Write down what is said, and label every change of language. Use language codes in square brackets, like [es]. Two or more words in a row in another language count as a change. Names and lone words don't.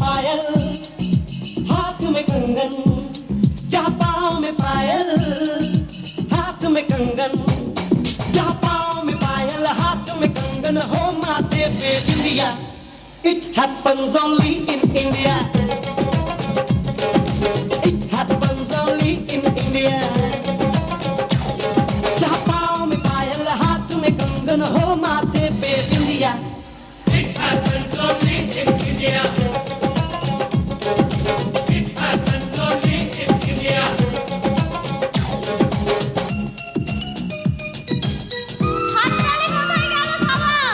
[hi] पायल हाथ में कंगन जहाँ पाँव में पायल हाथ में कंगन जहाँ पाँव में पायल हाथ में कंगन हो माथे पे बिंदिया [en] It happens only in India It happens only in India [hi] जहाँ पाँव में पायल हाथ में कंगन हो माथे पे बिंदिया [en] It happens only in India It happens only in India [bn] হাততালি কোথায় গেল থামা